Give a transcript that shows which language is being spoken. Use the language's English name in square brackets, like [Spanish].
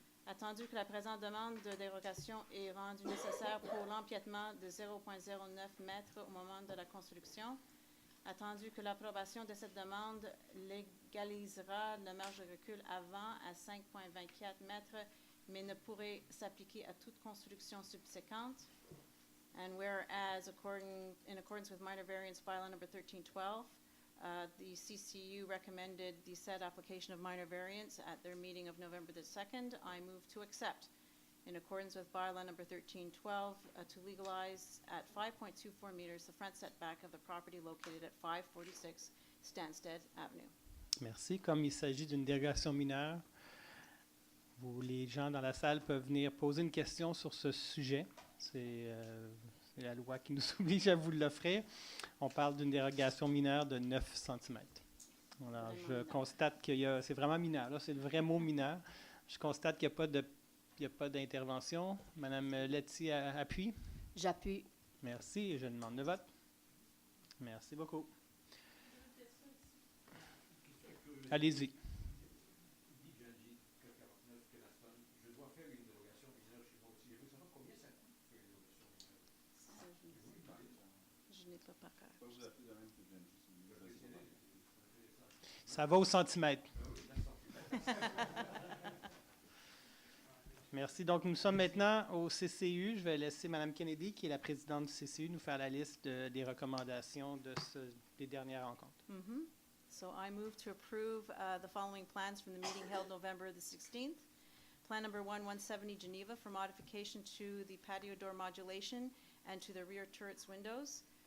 [French] Attendu que la présente demande de dérogation est rendue nécessaire pour l'empiètement de 0.09 mètres au moment de la construction. Attendu que l'approbation de cette demande légalisera la marge de recul avant à 5.24 mètres, mais ne pourrait s'appliquer à toute construction subséquente. [English] And whereas, in accordance with minor variance bylaw number 1312, the CCU recommended the said application of minor variance at their meeting of November the 2nd. I move to accept, in accordance with bylaw number 1312, to legalize at 5.24 meters the front setback of the property located at 546 Stansted Avenue. [French] Merci. Comme il s'agit d'une dérogation mineure, les gens dans la salle peuvent venir poser une question sur ce sujet. C'est la loi qui nous oblige à vous l'offrir. On parle d'une dérogation mineure de 9 cm. Alors, je constate qu'il y a... C'est vraiment mineur. Là, c'est le vrai mot mineur. Je constate qu'il n'y a pas d'intervention. Madame Letty appuie. J'appuie. Merci. Et je demande le vote. Merci beaucoup. Allez-y. Ça va au centimètre. Merci. Donc, nous sommes maintenant au CCU. Je vais laisser Mme Kennedy, qui est la présidente du CCU, nous faire la liste des recommandations des dernières rencontres. Mm-hmm. [English] So I move to approve the following plans from the meeting held November the 16th. Plan number 170 Geneva for modification to the patio door modulation and to the rear turrets windows.